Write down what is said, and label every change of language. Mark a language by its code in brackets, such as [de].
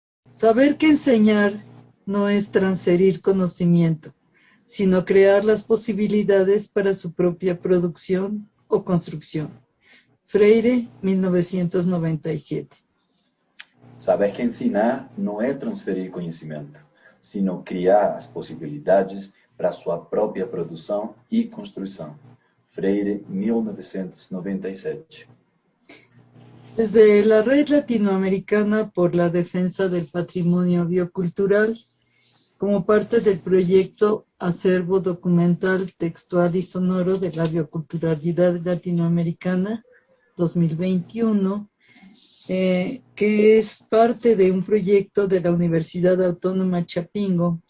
[es] Saber que enseñar no es transferir conocimiento, sino crear las posibilidades para su propia producción o construcción. Freire, 1997. [pt] Saber que ensinar não é transferir conhecimento, sino criar as possibilidades para sua própria produção e construção. Freire, 1997. [es] Desde la Red Latinoamericana por la Defensa del Patrimonio Biocultural, como parte del proyecto Acervo Documental, Textual y Sonoro de la Bioculturalidad Latinoamericana 2021, que es parte de un proyecto de la Universidad Autónoma Chapingo.